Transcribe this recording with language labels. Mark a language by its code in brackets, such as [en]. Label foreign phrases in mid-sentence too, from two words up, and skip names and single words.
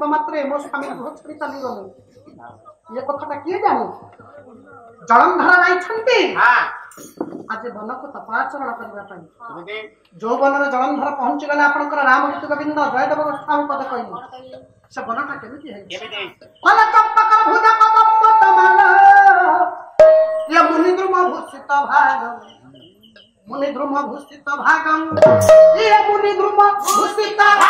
[or] ମାତ୍ରେ ମୋ ସ୍ୱାମୀ ଗୃହ ଛାଡ଼ି ଚାଲିଗଲେ ଏ କଥାଟା କିଏ ଜାଣେ ଜଳନ୍ଧର ଯାଇଛନ୍ତି ଆଜି ବନକୁ ତପାଚରଣ କରିବା ପାଇଁ ଯୋଉ ବନରେ ଜଳନ୍ଧର ପହଞ୍ଚିଗଲେ ଆପଣଙ୍କର ରାମ ଋତୁ ଗୋବିନ୍ଦ ଜୟଦେବ ଗୋସ୍ୱାମୀ ପଦ କହିଲେ ସେ ବନଟା କେମିତି ହେଇଛି [sa] ମୁନି ଦ୍ରୁମ ଭୂଷିତ ଭାଗ मुनि ध्रुम भूषित भागं ये मुनि ध्रुम भूषित